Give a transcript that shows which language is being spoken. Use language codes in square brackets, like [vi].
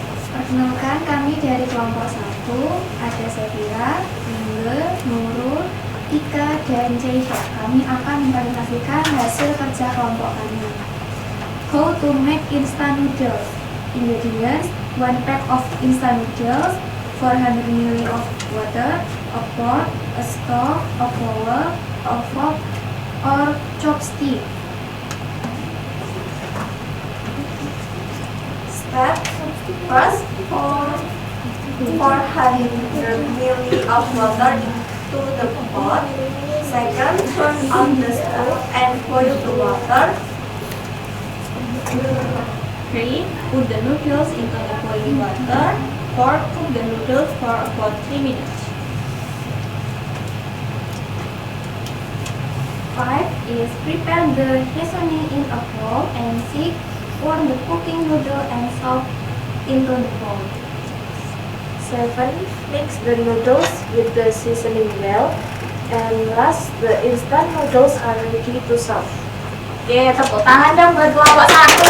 [id] Perkenalkan, kami dari kelompok 1, ada Sefira, Inge, Nurul, Ika, dan Jaisha. Kami akan mempresentasikan hasil kerja kelompok kami. [en] How to make instant noodles. Ingredients: 1 pack of instant noodles, 400 ml of water, a pot, a stove, a flour, a fork, or chopstick. Step first, pour 400 ml of water into the pot. Second, turn on the stove and boil the water. 3. Put the noodles into the boiling water. 4. Cook the noodles for about 3 minutes. 5 is prepare the seasoning in a bowl, and 6 pour the cooking noodle and salt into the bowl. 7. Mix the noodles with the seasoning well, and last the instant noodles are ready to serve. [id] Oke, tepuk tangan dong buat kelompok 1.